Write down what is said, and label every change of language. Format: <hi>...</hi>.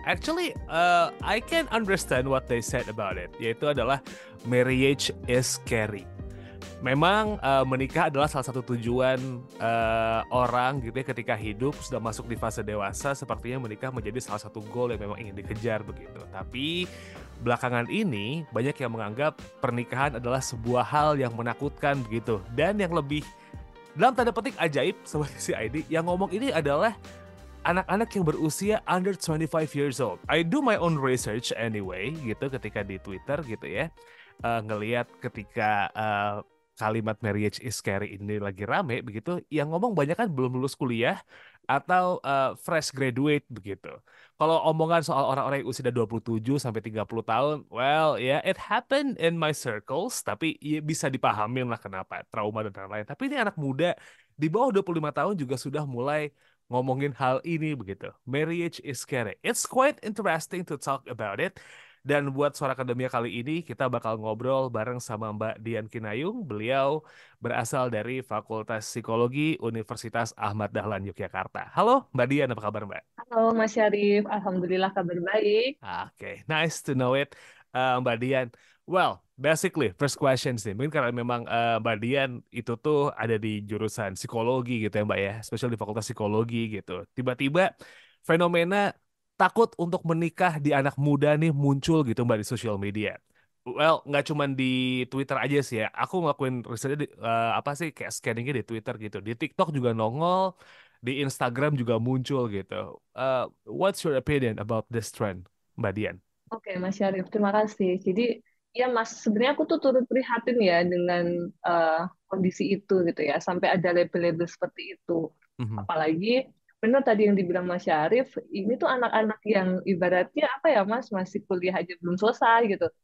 <en>Actually, I can understand what they said about it,</en> <id>yaitu adalah</id> <en>marriage is scary.</en> <id>Memang menikah adalah salah satu tujuan orang gitu ya ketika hidup sudah masuk di fase dewasa, sepertinya menikah menjadi salah satu goal yang memang ingin dikejar begitu. Tapi belakangan ini banyak yang menganggap pernikahan adalah sebuah hal yang menakutkan begitu. Dan yang lebih dalam tanda petik ajaib Sobat CID, yang ngomong ini adalah anak-anak yang berusia</id> <en>under 25 years old. I do my own research anyway</en> <id>gitu ketika di Twitter gitu ya. Ngelihat ketika kalimat</id> <en>marriage is scary</en> <id>ini lagi rame begitu, yang ngomong banyak kan belum lulus kuliah atau</id> <en>fresh graduate</en> <id>begitu. Kalau omongan soal orang-orang yang usia 27 sampai 30 tahun,</id> <en>well ya yeah, it happened in my circles,</en> <id>tapi ya bisa dipahamin lah kenapa, trauma dan lain-lain. Tapi ini anak muda di bawah 25 tahun juga sudah mulai ngomongin hal ini begitu.</id> <en>Marriage is scary. It's quite interesting to talk about it.</en> <id>Dan buat Suara Akademia kali ini kita bakal ngobrol bareng sama Mbak Dian Kinayung. Beliau berasal dari Fakultas Psikologi Universitas Ahmad Dahlan Yogyakarta. Halo Mbak Dian, apa kabar Mbak? Halo Mas Syarif, Alhamdulillah kabar baik.</id> <en>Oke, nice to know it, Mbak Dian. Well, basically, first question</en> <id>sih, mungkin karena memang Mbak Dian itu tuh ada di jurusan psikologi gitu ya Mbak ya, spesial di Fakultas Psikologi gitu. Tiba-tiba fenomena takut untuk menikah di anak muda nih muncul gitu Mbak di sosial media. Well, nggak cuma di Twitter aja sih ya. Aku ngelakuin risetnya apa sih kayak scanningnya di Twitter gitu. Di TikTok juga nongol, di Instagram juga muncul gitu.</id> <en>What's your opinion about this trend, Mbak Dian?</en> <id>Oke Mas Syarif, terima kasih. Jadi ya Mas, sebenarnya aku tuh turut prihatin ya dengan eh, kondisi itu gitu ya, sampai ada label-label seperti itu. Mhm. Apalagi benar tadi yang dibilang Mas Syarif, ini tuh anak-anak yang ibaratnya apa ya Mas, masih kuliah aja belum selesai gitu.</id>